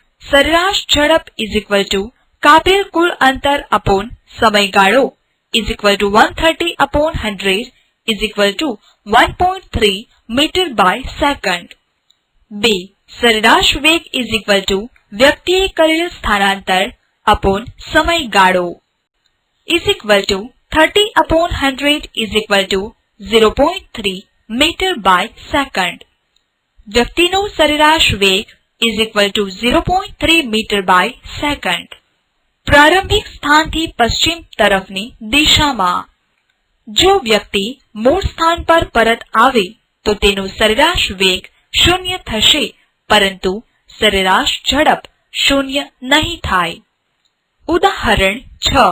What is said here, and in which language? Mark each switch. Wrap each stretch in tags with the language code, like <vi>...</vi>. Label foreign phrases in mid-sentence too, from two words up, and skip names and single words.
<gu>સરેરાશ ઝડપ</gu> <en>is equal to</en> <gu>કાપેલ કુલ અંતર અપોન સમયગાળો</gu> <en>is equal to 130 upon 100 is equal to 1.3 meter by second. 2.</en> <gu>સરેરાશ વેગ</gu> <en>is equal to</en> <gu>વ્યક્તિએ કરેલ સ્થાનાંતર</gu> <en>અપોન સમયગાળો is equal to 30 upon 100 is equal to 0.3 meter by second.</en> <gu>વ્યક્તિનો સરેરાશ વેગ</gu> <en>is equal to 0.3 meter by second.</en> <gu>પ્રારંભિક સ્થાનથી પશ્ચિમ તરફની દિશામાં જો વ્યક્તિ મૂળ સ્થાન પર પરત આવે તો તેનો સરેરાશ વેગ 0 થશે પરંતુ સરેરાશ ઝડપ 0 નહીં થાય. ઉદાહરણ 6.</gu>